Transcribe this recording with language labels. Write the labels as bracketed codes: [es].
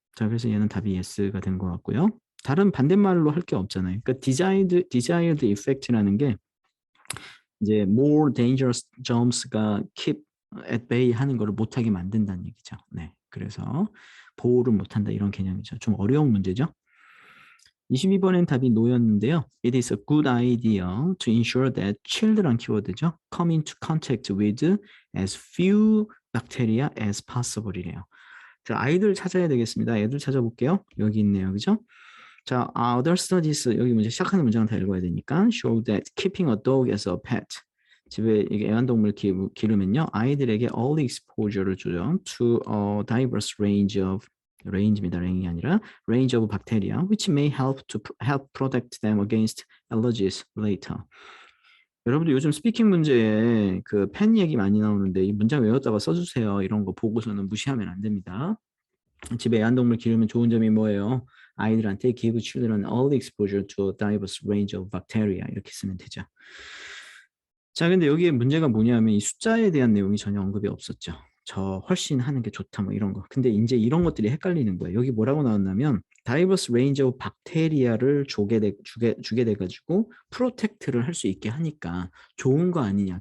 [ko] 자, 그래서 얘는 답이 yes가 된 것 같고요. 다른 반대말로 할 게 없잖아요. 그러니까 desired effect라는 게 이제 more dangerous germs가 keep at bay 하는 거를 못하게 만든다는 얘기죠. 네, 그래서 보호를 못한다 이런 개념이죠. 좀 어려운 문제죠. 22번엔 답이 노였는데요. [en] It is a good idea to ensure that children [ko] 키워드죠. [en] come into contact with as few bacteria as possible [ko] 이래요. 자, 아이들 찾아야 되겠습니다. 애들 찾아볼게요. 여기 있네요. 그죠? 자, other studies 여기 문제 시작하는 문장은 다 읽어야 되니까 [en] show that keeping a dog as a pet [ko] 집에 이게 애완동물 기르면요 아이들에게 early exposure를 주죠 [en] to a diverse range of range [ko] 입니다. 랭이 아니라 [en] range of bacteria which may help protect them against allergies later. [ko] 여러분들 요즘 스피킹 문제에 그 펜 얘기 많이 나오는데 이 문장 외웠다가 써주세요. 이런 거 보고서는 무시하면 안 됩니다. 집에 애완동물 기르면 좋은 점이 뭐예요? 아이들한테 [en] give children early exposure to a diverse range of bacteria [ko] 이렇게 쓰면 되죠. 자, 근데 여기에 문제가 뭐냐면 이 숫자에 대한 내용이 전혀 언급이 없었죠. 저 훨씬 하는 게 좋다 뭐 이런 거. 근데 이제 이런 것들이 헷갈리는 거예요. 여기 뭐라고 나왔냐면 diverse range of bacteria를 주게 돼가지고 프로텍트를 할 수 있게 하니까 좋은 거 아니냐.